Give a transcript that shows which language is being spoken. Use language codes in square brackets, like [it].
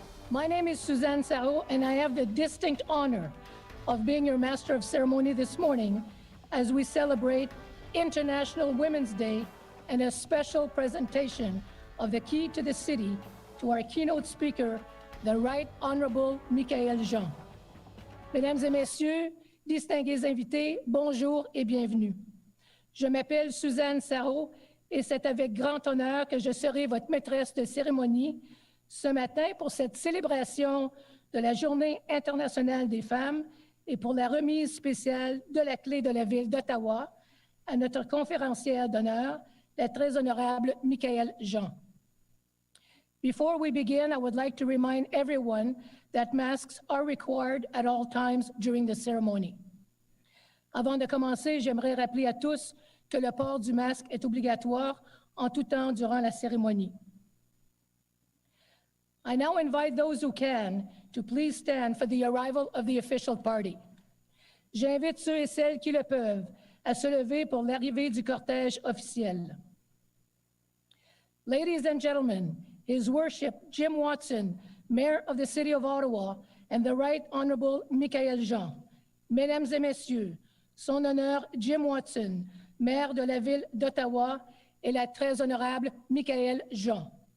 [en] My name is Suzanne Sarro, and I have the distinct honor of being your Master of Ceremony this morning as we celebrate International Women's Day and a special presentation of the Key to the City to our keynote speaker, the Right Honourable Michaëlle Jean. [fr] Mesdames et messieurs, distingués invités, bonjour et bienvenue. Je m'appelle Suzanne Sarro et c'est avec grand honneur que je serai votre maîtresse de cérémonie ce matin pour cette célébration de la Journée internationale des femmes et pour la remise spéciale de la clé de la ville d'Ottawa à notre conférencière d'honneur, la très honorable Michaëlle Jean. [en] Before we begin, I would like to remind everyone that masks are required at all times during the ceremony. [fr] Avant de commencer, j'aimerais rappeler à tous que le port du masque est obligatoire en tout temps durant la cérémonie. [en] I now invite those who can to please stand for the arrival of the official party. [fr] J'invite ceux et celles qui le peuvent à se lever pour l'arrivée du cortège officiel. [en] Ladies and gentlemen, His Worship Jim Watson, Mayor of the City of Ottawa, and the Right Honourable Michaëlle Jean. [fr] Mesdames et messieurs, Son Honneur Jim Watson, maire de la ville d'Ottawa, et la très honorable Michaëlle Jean.